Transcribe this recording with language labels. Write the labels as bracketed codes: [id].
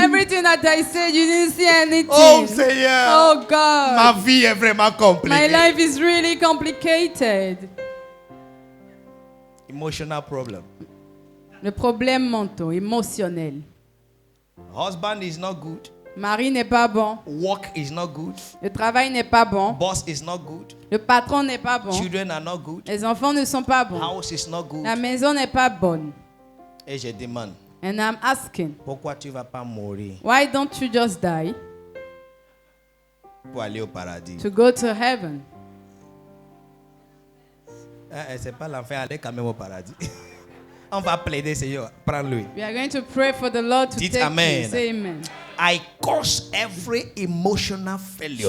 [en] Everything that I said, you didn't see anything. [fr] Oh Seigneur. [en] Oh [fr] Ma [en] God. [fr] vie est vraiment [en] My [fr] compliquée. [en] life is really complicated. Emotional problem. [fr] Le problème mental, émotionnel. [en] Husband is not good. [fr] Mari n'est pas bon. [en] Work is not good. [fr] Le travail n'est pas bon. [en] Boss is not good. [fr] Le patron n'est pas bon. [en] Children are not good. [fr] Les enfants ne sont pas bons. [en] House is not good. [fr] La maison n'est pas bonne. Et je demande, [en] And I'm asking, [fr] pourquoi tu ne vas pas mourir [en] why don't you just die [fr] pour aller au paradis? [en] to go to heaven? [fr] C'est pas l'enfer, aller quand même au paradis. On va plaider, Seigneur. Prends-le. [en] We are going to pray for the Lord to [fr] Dites [en] take [fr] amen. [en] you. Say amen. I curse every emotional failure